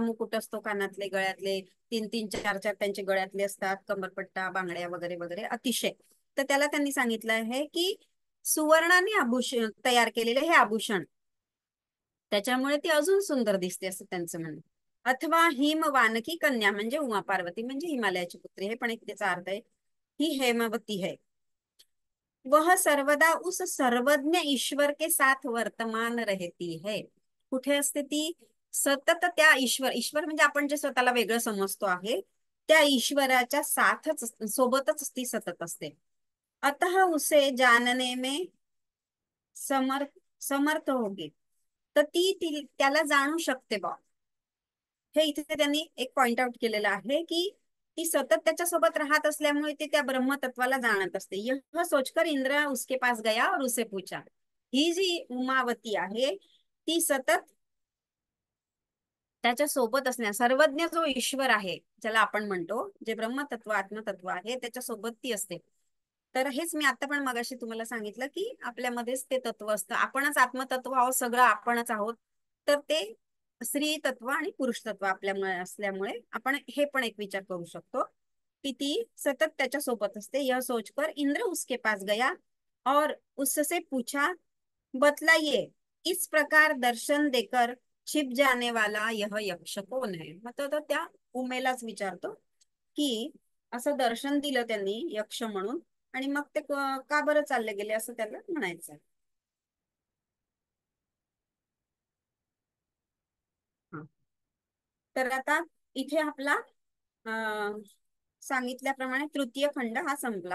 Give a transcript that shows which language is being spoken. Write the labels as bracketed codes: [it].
[mr] मुकुट असतो कानातले, गळ्यातले, तीन तीन चार चार त्यांचे गळ्यातले असतात, कमरपट्टा, बांगड्या वगैरे वगैरे, अतिशय. तर त्याला त्यांनी सांगितलं आहे की सुवर्णाने आभूषण तयार केलेले हे आभूषण, त्याच्यामुळे ती अजून सुंदर दिसते असं त्यांचं म्हणणं. अथवा हिम वानकी कन्या म्हणजे उमा पार्वती म्हणजे हिमालयाची पुत्री, हे पण एक त्याचा अर्थ आहे. [hi] ही हेमवती है, वह सर्वदा उस सर्वज्ञ ईश्वर के साथ वर्तमान रहती है. [mr] कुठे असते ती? सतत त्या ईश्वर, ईश्वर म्हणजे आपण जे स्वतःला वेगळं समजतो आहे त्या ईश्वराच्या साथच सोबतच ती सतत असते. [hi] अतः उसे जानने में समर्थ समर्थ होगी, [mr] तर त्याला जाणू शकते बा. हे इथे त्यांनी एक पॉइंट आउट केलेलं आहे की ती सतत त्याच्यासोबत राहत असल्यामुळे ती त्या ब्रह्मतत्वाला जाणत असते. [hi] यह सोचकर इंद्र उसके पास गया और उसे पूछा. [mr] ही जी उमावती आहे ती सतत त्याच्या सोबत असण्या, सर्वज्ञ जो ईश्वर आहे ज्याला आपण म्हणतो, जे ब्रह्मतत्व आत्मतत्व आहे त्याच्या सोबत ती असते. तर हेच मी आता पण मगाशी तुम्हाला सांगितलं की आपल्यामध्येच ते तत्व असतं, आपणच आत्मतत्व आहोत, सगळं आपणच आहोत. तर ते स्त्री तत्व आणि पुरुष तत्व आपल्यामुळे असल्यामुळे आपण हे पण एक विचार करू शकतो की ती सतत त्याच्या सोबत असते. [hi] यह सोचकर इंद्र उसके पास गया और उससे पूछा, बतलाइए इस प्रकार दर्शन देकर छिप जाने वाला यह यक्ष कौन है. [mr] मग तो त्या उमेलाच विचारतो की असं दर्शन दिलं त्यांनी यक्ष म्हणून आणि मग ते का बरं चालले गेले असं त्याला म्हणायचं. हा. तर आता इथे आपला अं, सांगितल्याप्रमाणे तृतीय खंड हा संपला.